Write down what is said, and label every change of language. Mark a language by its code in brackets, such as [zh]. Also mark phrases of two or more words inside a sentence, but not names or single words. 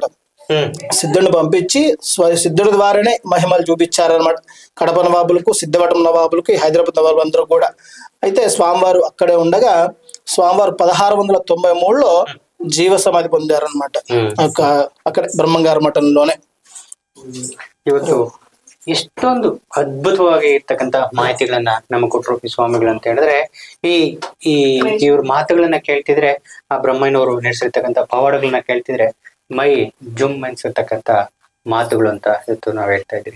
[te] సిద్ధుడిని పంపించి సిద్ధుడి ద్వారానే మహిమలు చూపించారనమాట కడప నవాబులకు, సిద్ధవటం నవాబులకు, హైదరాబాద్ నవాబులు అందరూ కూడా. అయితే స్వామివారు అక్కడే ఉండగా స్వామివారు 1693లో జీవ సమాధి పొందారనమాట అక్కడ ಬ್ರಹ್ಮಂಗಾರ ಮಠಂలోనే. [kn] ಇವತ್ತು ಎಷ್ಟೊಂದು ಅದ್ಭುತವಾಗಿ ಇರ್ತಕ್ಕಂತ ಮಾಹಿತಿಗಳನ್ನ ನಮಗೆ ಕೊಟ್ಟರು ಈ ಸ್ವಾಮಿಗಳು ಅಂತ ಹೇಳಿದ್ರೆ, ಈ ಇವ್ರ ಮಾತುಗಳನ್ನ ಕೇಳ್ತಿದ್ರೆ, ಆ ಬ್ರಹ್ಮಯ್ಯನವರು ನಡೆಸಿರ್ತಕ್ಕಂಥ ಪವಾಡಗಳನ್ನ ಕೇಳ್ತಿದ್ರೆ ಮೈ ಜುಮ್ ಅನ್ಸಿರ್ತಕ್ಕಂಥ ಮಾತುಗಳು ಅಂತ ಇವತ್ತು ನಾವ್ ಹೇಳ್ತಾ ಇದ್ದೀವಿ.